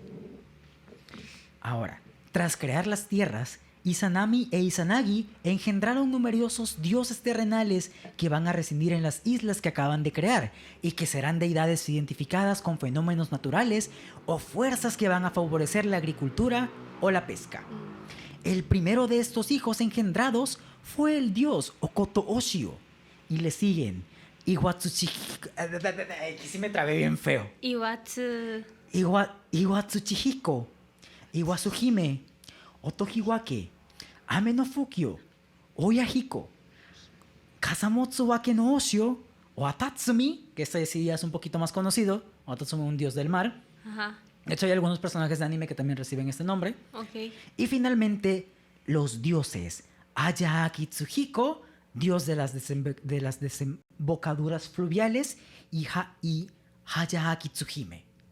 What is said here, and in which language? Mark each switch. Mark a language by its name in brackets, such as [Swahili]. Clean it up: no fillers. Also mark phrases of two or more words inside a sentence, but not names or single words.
[Spanish] Ahora, tras crear las tierras, Izanami e Izanagi engendraron numerosos dioses terrenales que van a residir en las islas que acaban de crear y que serán deidades identificadas con fenómenos naturales o fuerzas que van a favorecer la agricultura o la pesca. El primero de estos hijos engendrados fue el dios Okoto Oshio y le siguen Iwatsuchihiko. Sí me trabé bien feo. Iwatsuchihiko, Iwasuhime, Otohiwake, Ame no Fukyo, Oyahiko, Kasamotsuwake no Oshio, o Atatsumi, que este sí ya es un poquito más conocido. Atatsumi, un dios del mar. Ajá. De hecho, hay algunos personajes de anime que también reciben este nombre. Ok. Y finalmente, los dioses Ayahaki Tsuhiko, dios de las desembocaduras fluviales, y Hayahaki Tsuhime.